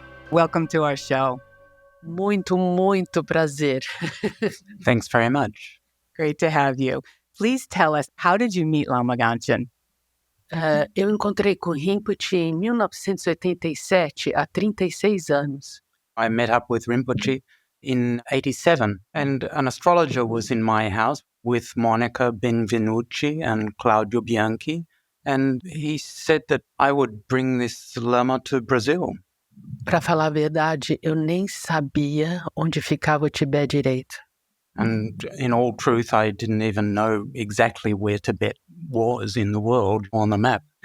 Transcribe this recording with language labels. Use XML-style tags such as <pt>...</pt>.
<en>Welcome to our show.</en> <pt>Muito, muito prazer.</pt> <en>Thanks very much. Great to have you. Please tell us, how did you meet Lama Gangchen?</en> <pt>Eu encontrei com Rinpoche em 1987, há 36 anos.</pt> <en>I met up with Rinpoche in 87, and an astrologer was in my house with Monica Benvenucci and Claudio Bianchi, and he said that I would bring this Lama to Brazil.</en> <pt>Para falar a verdade, eu nem sabia onde ficava o Tibete direito.</pt> <en>And in all truth, I didn't even know exactly where Tibet was in the world on the map.</en>